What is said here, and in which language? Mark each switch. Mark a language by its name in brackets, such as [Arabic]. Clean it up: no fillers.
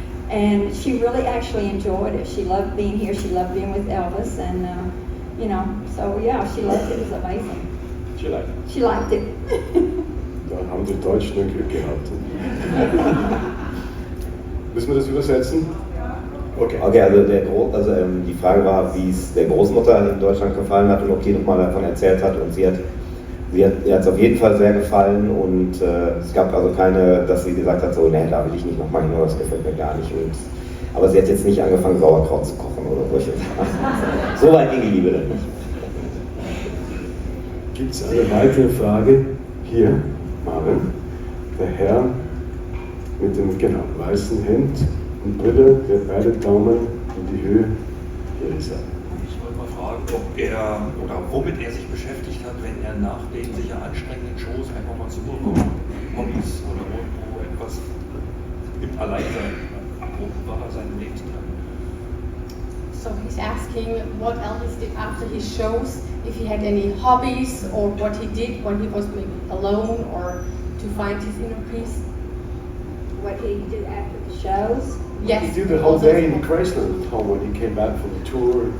[English] And she really actually enjoyed it. She loved being here. She loved being with Elvis, and, so yeah, she loved it. It was amazing. She liked it. [German] Da haben die Deutschen ein Glück gehabt. Müssen wir das übersetzen? Okay. Okay, also die Frage war, wie es der Großmutter in Deutschland gefallen hat und ob die nochmal davon erzählt hat, und ihr hat es auf jeden Fall sehr gefallen, und es gab also keine, dass sie gesagt hat, so, nee, da will ich nicht nochmal hin, das gefällt mir gar nicht. Aber sie hat jetzt nicht angefangen, Sauerkraut zu kochen oder solche Sachen. So weit ging die Liebe dann nicht. Gibt es eine weitere Frage? Hier, Marvin, der Herr mit dem weißen Hemd und Brille, der beide Daumen in die Höhe. Hier ist er. Ich wollte mal fragen, womit er sich beschäftigt hat, wenn er nach den sicher anstrengenden Shows einfach mal zur Ruhe kommt. Hobbys oder irgendwo etwas im Alleinsein. Wo war seine Lebenstag? [English] So he's asking what Elvis did after his shows, if he had any hobbies or what he did when he was maybe alone or to find his inner peace. What he did after the shows? Yes. He did the whole day in Graceland home when he came back from the tour.